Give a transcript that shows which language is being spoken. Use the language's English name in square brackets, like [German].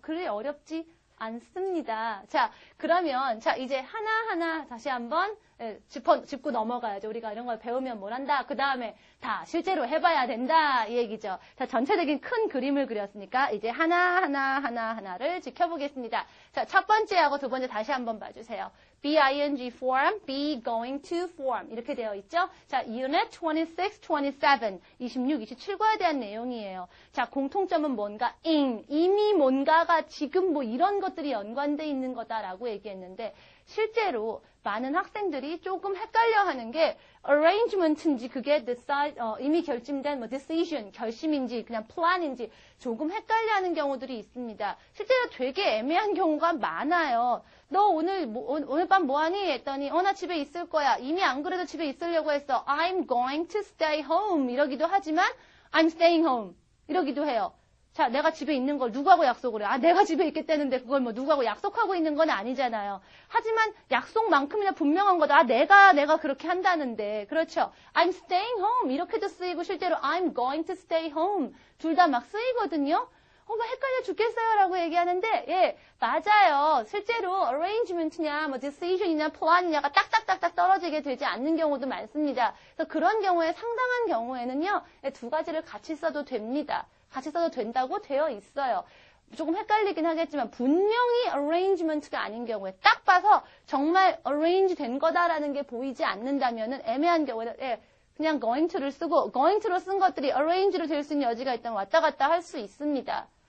[Korean] 그리 어렵지 않습니다. 자, 그러면 이제 하나하나 다시 한번 짚고 넘어가야죠. 우리가 이런 걸 배우면 뭘 한다. 그 다음에 다 실제로 해봐야 된다. 이 얘기죠. 자, 전체적인 큰 그림을 그렸으니까 이제 하나를 지켜보겠습니다. 자, 첫 번째하고 두 번째 다시 한번 봐주세요. be ing form, be going to form 이렇게 되어 있죠. 자, unit 26, 27, 26, 27과에 대한 내용이에요. 자, 공통점은 뭔가 이미 뭔가가 지금 이런 것들이 연관돼 있는 거다라고 얘기했는데 실제로 많은 학생들이 조금 헷갈려하는 게 arrangement인지 그게 decide, 이미 결심된 decision, 결심인지 그냥 plan인지 조금 헷갈려하는 경우들이 있습니다. 실제로 되게 애매한 경우가 많아요. 너 오늘 밤 뭐하니? 했더니 나 집에 있을 거야. 이미 안 그래도 집에 있으려고 했어. [English] I'm going to stay home [Korean] 이러기도 하지만 [English] I'm staying home [Korean] 이러기도 해요. 자, 내가 집에 있는 걸 누구하고 약속을 해? 내가 집에 있겠다는데 그걸 누구하고 약속하고 있는 건 아니잖아요. 하지만 약속만큼이나 분명한 거다. 내가 그렇게 한다는데. 그렇죠. [English] I'm staying home. [Korean] 이렇게도 쓰이고 실제로 [English] I'm going to stay home. [Korean] 둘 다 막 쓰이거든요. 헷갈려 죽겠어요 라고 얘기하는데, 예, 맞아요. 실제로 arrangement냐, decision이냐, plan이냐가 딱딱딱딱 떨어지게 되지 않는 경우도 많습니다. 그래서 그런 경우에 상당한 경우에는요, 두 가지를 같이 써도 됩니다. 같이 써도 된다고 되어 있어요. 조금 헷갈리긴 하겠지만 분명히 arrangement가 아닌 경우에 딱 봐서 정말 arrange 된 거다라는 게 보이지 않는다면은 애매한 경우에는 그냥 going to를 쓰고 going to로 쓴 것들이 arrange로 될 수 있는 여지가 있다면 왔다 갔다 할 수 있습니다.